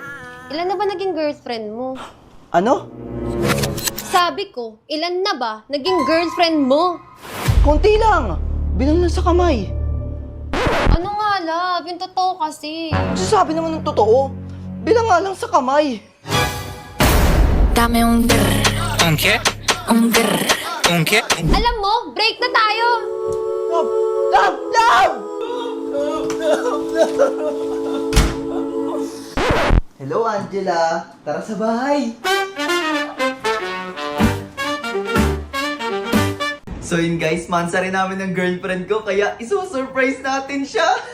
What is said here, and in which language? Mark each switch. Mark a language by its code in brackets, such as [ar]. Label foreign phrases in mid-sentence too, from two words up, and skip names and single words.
[tl] ilan na ba naging girlfriend mo? Ano? Sabi ko, ilan na ba naging girlfriend mo? Konti lang. Bilang lang sa kamay. Ano nga, love? Yung totoo kasi. Sabi naman ng totoo. Bilang nga lang sa kamay. [es] Dame un grr. ¿Un qué? Un grr. ¿Un qué? [tl] Alam mo, break na tayo! [en] Love! Love! Love! Hello, Angela. [tl] Tara sa bahay. So yun guys, mansa rin namin ng girlfriend ko, kaya isusurprise natin siya.